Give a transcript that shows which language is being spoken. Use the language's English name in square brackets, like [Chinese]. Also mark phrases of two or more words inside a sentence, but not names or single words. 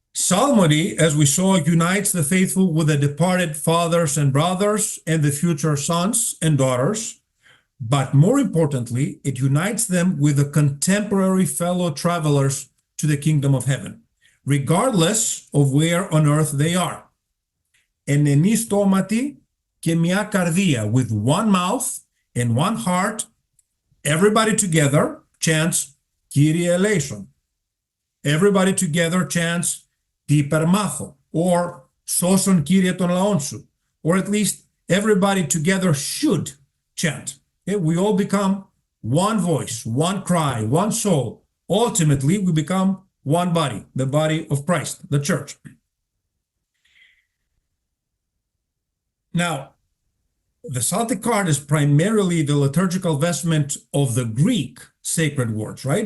[English] Psalmody, as we saw, unites the faithful with the departed fathers and brothers and the future sons and daughters. But more importantly, it unites them with the contemporary fellow travelers to the kingdom of heaven, regardless of where on earth they are. [Greek] Ενενή στόματι και μια καρδία, [English] with one mouth and one heart, everybody together chants [Greek] Κύριε ελέησον. [English] Everybody together chants [Greek] Τη υπερμάχω, [English] or [Greek] Σώσον Κύριε τον λαόν σου, [English] or at least everybody together should chant. Okay? We all become one voice, one cry, one soul. Ultimately, we become one body, the body of Christ, the church. Now, the Psaltic card is primarily the liturgical vestment of the Greek sacred words, right?